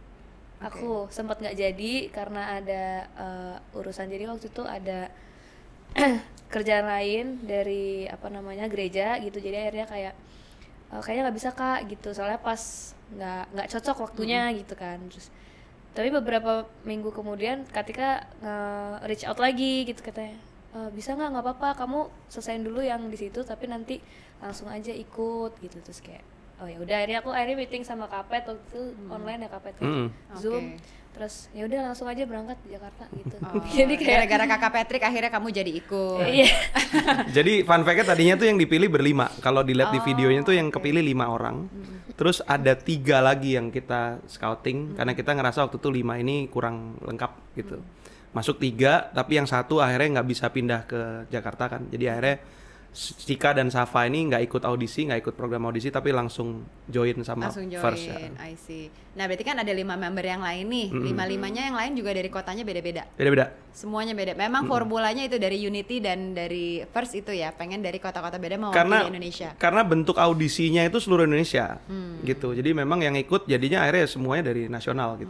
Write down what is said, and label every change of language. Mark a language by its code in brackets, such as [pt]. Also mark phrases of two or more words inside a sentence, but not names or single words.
[id] Aku sempat nggak jadi karena ada urusan. Jadi waktu itu ada kerjaan lain dari gereja gitu. Jadi akhirnya kayaknya nggak bisa Kak gitu. Soalnya pas nggak cocok waktunya gitu kan. Terus tapi beberapa minggu kemudian Katika [en] reach out [id] lagi gitu, katanya bisa nggak apa-apa, kamu selesain dulu yang di situ tapi nanti langsung aja ikut gitu. Terus kayak oh ya udah, akhirnya meeting sama Kapet waktu itu online ya, Kapet Zoom. Terus ya udah langsung aja berangkat di Jakarta gitu. Jadi kayak gara-gara Kakak Patrick akhirnya kamu jadi ikut. Iya. Jadi [en] fun fact-nya [id] tadinya tuh yang dipilih berlima. Kalau dilihat di videonya tuh yang kepilih 5 orang. Terus ada 3 lagi yang kita scouting karena kita ngerasa waktu itu 5 ini kurang lengkap gitu. Masuk 3, tapi yang satu akhirnya nggak bisa pindah ke Jakarta kan. Jadi akhirnya Cika dan Safa ini nggak ikut audisi, nggak ikut program audisi, tapi langsung join sama First ya. [en] I see. [id] Nah berarti kan ada 5 member yang lain nih. 5-5-nya yang lain juga dari kotanya beda-beda. Beda-beda. Semuanya beda. Memang formulanya itu dari Unity dan dari First itu ya, pengen dari kota-kota beda mewakili Karena Indonesia. Karena bentuk audisinya itu seluruh Indonesia, gitu. Jadi memang yang ikut jadinya akhirnya semuanya dari nasional gitu.